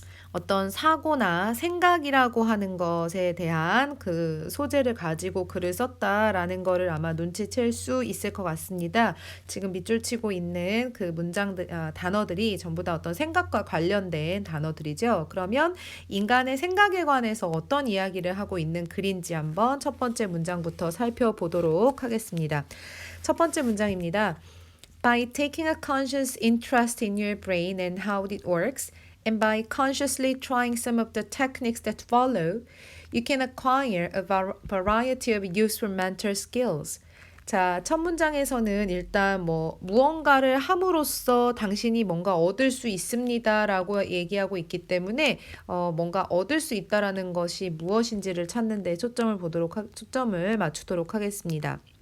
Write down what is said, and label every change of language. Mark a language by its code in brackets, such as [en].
[ko] 어떤 사고나 생각이라고 하는 것에 대한 그 소재를 가지고 글을 썼다라는 거를 아마 눈치챌 수 있을 것 같습니다. 지금 밑줄 치고 있는 그 단어들이 전부 다 어떤 생각과 관련된 단어들이죠. 그러면 인간의 생각에 관해서 어떤 이야기를 하고 있는 글인지 한번 첫 번째 문장부터 살펴보도록 하겠습니다. 첫 번째 문장입니다. [en] By taking a conscious interest in your brain and how it works, and by consciously trying some of the techniques that follow, you can acquire a variety of useful mental skills. [ko] 자, 첫 문장에서는 일단 무언가를 함으로써 당신이 뭔가 얻을 수 있습니다라고 얘기하고 있기 때문에 뭔가 얻을 수 있다라는 것이 무엇인지를 찾는 데 초점을 맞추도록 하겠습니다.